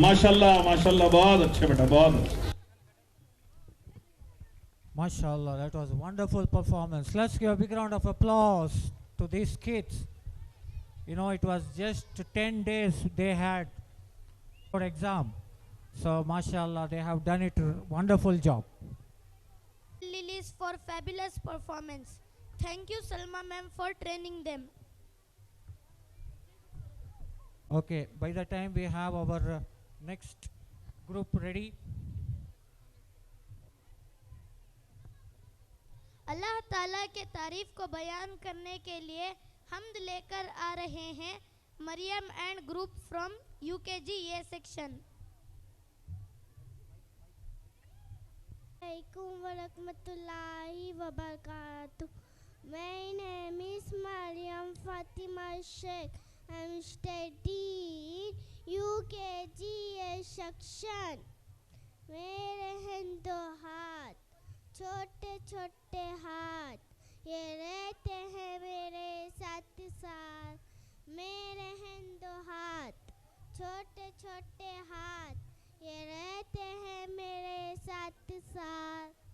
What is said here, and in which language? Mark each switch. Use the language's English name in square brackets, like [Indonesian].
[Hindi] माशाल्लाह माशाल्लाह, बहुत अच्छे बेटा, बहुत अच्छे। [English] MashaAllah, that was a wonderful performance. Let's give a big round of applause to these kids. You know, it was just 10 days they had for exam. So, MashaAllah, they have done it wonderful job. Lilies for fabulous performance. Thank you, Salma ma'am, for training them. Okay, by the time we have our next group ready. [Hindi] अल्लाह ताला के तारीफ को बयान करने के लिए हम्द लेकर आ रहे हैं Maryam [English] And group from UKG A section. [Arabic] Assalamualaikum warahmatullahi wabarakatuh. [English] My name is Mariam Fatima Sheikh. I'm studying UKG section. [Hindi] मेरे हैं दो हाथ, छोटे छोटे हाथ, ये रहते हैं मेरे साथ साथ। मेरे हैं दो हाथ, छोटे छोटे हाथ, ये रहते हैं मेरे साथ साथ।